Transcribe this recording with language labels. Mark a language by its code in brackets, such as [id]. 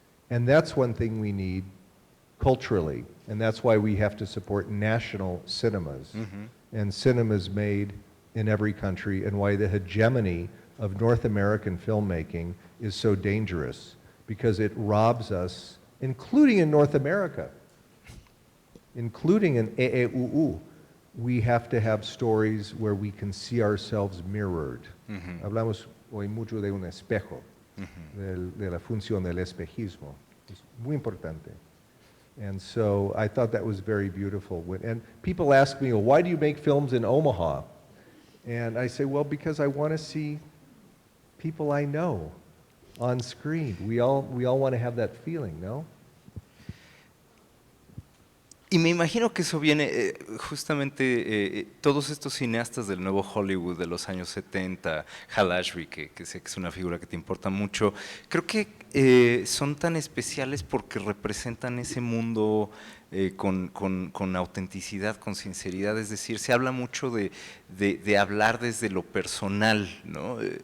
[en] And that's one thing we need culturally, and that's why we have to support national cinemas, and cinemas made in every country, and why the hegemony of North American filmmaking is so dangerous, because it robs us, including in North America, including in EEUU, we have to have stories where we can see ourselves mirrored. [es] Hablamos hoy mucho de un espejo, de la función del espejismo. Es muy importante. [en] And so I thought that was very beautiful. And people ask me, well, why do you make films in Omaha? And I say, well, because I want to see people I know on screen. We all want to have that feeling, no? [es] Y me imagino que eso viene justamente, todos estos cineastas del nuevo Hollywood de los años 70, Hal Ashby, que sé que es una figura que te importa mucho, creo que son tan especiales porque representan ese mundo con autenticidad, con sinceridad, es decir, se habla mucho de hablar desde lo personal, ¿no?